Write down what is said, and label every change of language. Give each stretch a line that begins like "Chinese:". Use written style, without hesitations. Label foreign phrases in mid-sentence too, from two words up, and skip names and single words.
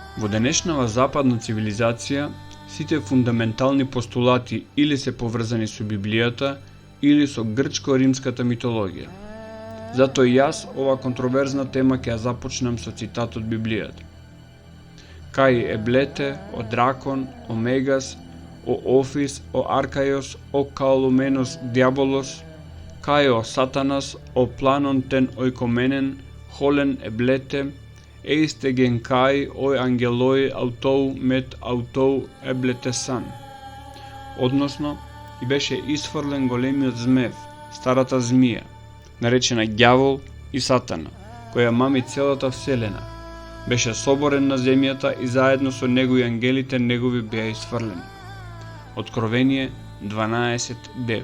Macedonian: денешнава западна цивилизација, сите фундаментални постулати или се поврзани со Библијата, или со грчко-римската митологија. Затоа јас ова контроверзна тема ќе ја започнам со цитат од Библијата.
Greek: Καὶ ἐβλήθη, ὁ δράκων, ὁ μέγας, ὁ ὄφις, ὁ ἀρχαῖος, ὁ καλούμενος Διάβολος, καὶ ὁ Σατανᾶς, ὁ πλανῶν τὴν οἰκουμένην, ὅλην ἐβλήθη, εἰς τὴν γῆν καὶ οἱ ἄγγελοι αὐτοῦ μετ᾽ αὐτοῦ ἐβλήθησαν.
Macedonian: Односно, и беше исфрлен големиот змев, старата змија, наречена ѓавол и сатана, која мами целата вселена. Беше соборен на земјата и заедно со него и ангелите негови беа исфрлени. Откровение 12:9.